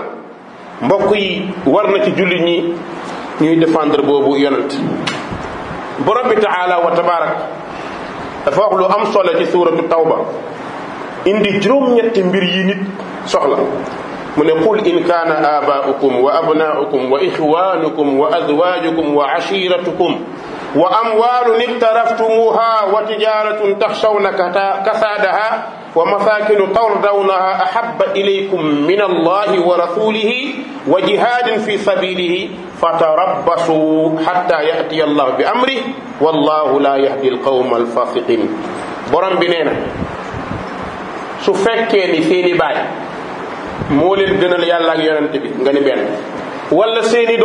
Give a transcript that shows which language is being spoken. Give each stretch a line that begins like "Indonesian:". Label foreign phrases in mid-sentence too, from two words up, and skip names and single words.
Wolof: mbokk yi war na ci jullit ñi ñuy défendre boobu yonent. borom bi
Arabic: تعالى وتبارك
Wolof: dafa wax lu am solo ci suuratu tawba indi juróom-ñetti mbir
Arabic: yi nit soxla mu ne قل إن كان آباؤكم وأبناؤكم وإخوانكم وأزواجكم وعشيرتكم وأموال اقترفتموها وتجارة تخشون كسادها ومساكن ترضونها أحب إليكم من الله ورسوله وجهاد في سبيله فتربصوا حتى يأتي الله بأمره والله لا يهدي القوم الفاسقين.
Wolof: borom bi nee na su fekkee ni seeni baay moo leen gënal yàlla ak yonent bi nga ni benn, wala seeni